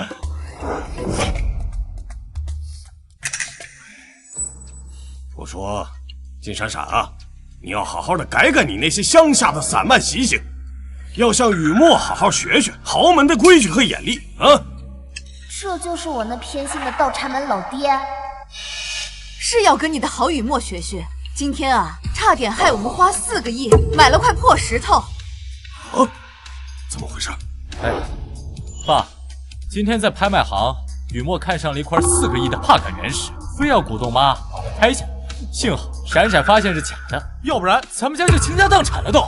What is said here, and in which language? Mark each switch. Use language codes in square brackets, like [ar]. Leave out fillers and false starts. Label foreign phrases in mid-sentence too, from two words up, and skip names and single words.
[zh] 我說，金閃閃啊，你要好好的改改你那些鄉下的散漫習性，要向雨墨好好學學豪門的規矩和眼力啊！這就是我那偏心的倒插門老爹，是要跟你的好雨墨學學。今天啊，差點害我們花4個億買了塊破石頭。啊，怎麼回事？哎，爸，今天在拍賣行，雨墨看上了一塊4個億的帕感原石，非要鼓動媽把它拍下。幸好閃閃發現是假的，要不然咱們家就傾家蕩產了都。